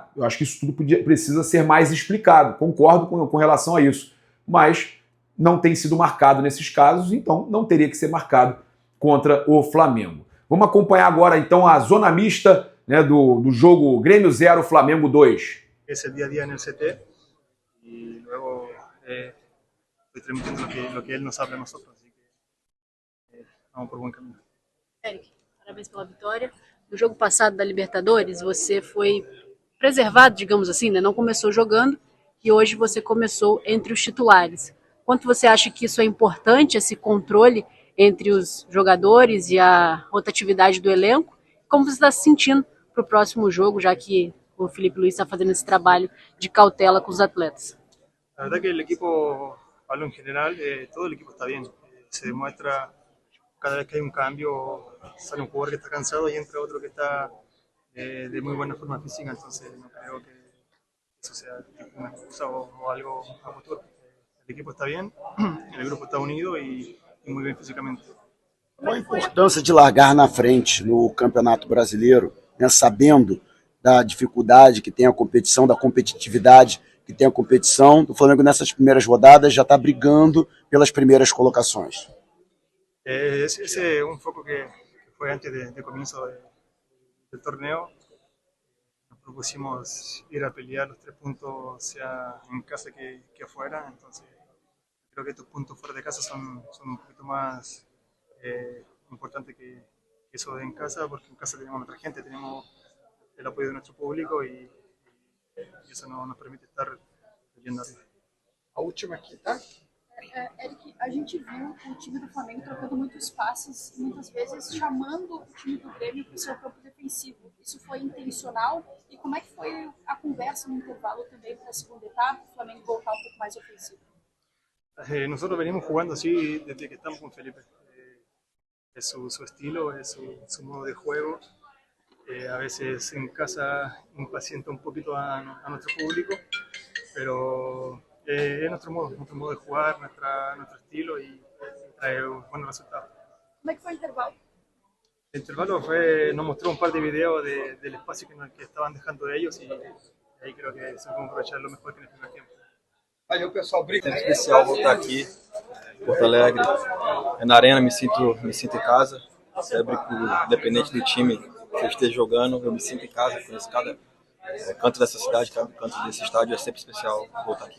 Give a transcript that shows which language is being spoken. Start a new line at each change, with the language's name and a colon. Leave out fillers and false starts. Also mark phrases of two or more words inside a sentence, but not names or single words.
Portuguese: Eu acho que isso tudo precisa ser mais explicado. Concordo com relação a isso. Mas não tem sido marcado nesses casos, então não teria que ser marcado contra o Flamengo. Vamos acompanhar agora, então, a zona mista, né, do jogo Grêmio 0, Flamengo 2.
Spanish: Es el día a día en el CT y luego estoy transmitiendo lo que él nos habla a nosotros, así que vamos por buen camino.
Portuguese: Eric, parabéns pela vitória. No jogo passado da Libertadores, você foi preservado, digamos assim, né? Não começou jogando e hoje você começou entre os titulares. Quanto você acha que isso é importante, esse controle entre os jogadores e a rotatividade do elenco? Como você está se sentindo para o próximo jogo, já que o Felipe Luis está fazendo esse trabalho de cautela com os atletas?
Spanish: La verdad que el equipo, hablo en general, todo el equipo está bien. Se demuestra cada vez que hay un cambio, sale un jugador que está cansado y entra otro que está de muy buena forma física, entonces no creo que eso sea una excusa o algo a futuro. El equipo está bien, el grupo está unido y muy bien físicamente.
Portuguese: Qual a importância de largar na frente no Campeonato Brasileiro, né, sabendo da dificuldade que tem a competição, da competitividade que tem a competição? O Flamengo nessas primeiras rodadas já está brigando pelas primeiras colocações.
Spanish: Ese es un foco que fue antes de comienzo del torneo. Nos propusimos ir a pelear los 3 puntos, sea en casa que afuera. Entonces, creo que estos puntos fuera de casa son un poquito más importantes que eso de en casa, porque en casa tenemos a nuestra gente, tenemos el apoyo de nuestro público y eso nos permite estar yendo arriba.
Portuguese: A última aqui, tá? Eric, a gente viu o time do Flamengo trocando muitos passes e muitas vezes chamando o time do Grêmio para o seu campo defensivo. Isso foi intencional? E como é que foi a conversa no intervalo também para a segunda etapa, o Flamengo voltar um pouco mais ofensivo?
Spanish: Nosotros venimos jugando así desde que estamos con Felipe. Es su estilo, es su modo de juego. A veces en casa impacienta un poquito a nuestro público, pero es nuestro modo de jugar, nuestro estilo y trae buenos resultados.
Portuguese: Como é que foi o intervalo?
Spanish: El intervalo nos mostró un par de videos del espacio que estaban dejando de ellos y ahí creo que se puede aprovechar lo mejor que en el primer tiempo.
Portuguese: Valeu, pessoal. Obrigado. É especial voltar aqui em Porto Alegre. Na arena me sinto em casa. Sempre independente do time que eu esteja jogando, eu me sinto em casa. Conheço cada canto dessa cidade, cada canto desse estádio. É sempre especial voltar aqui.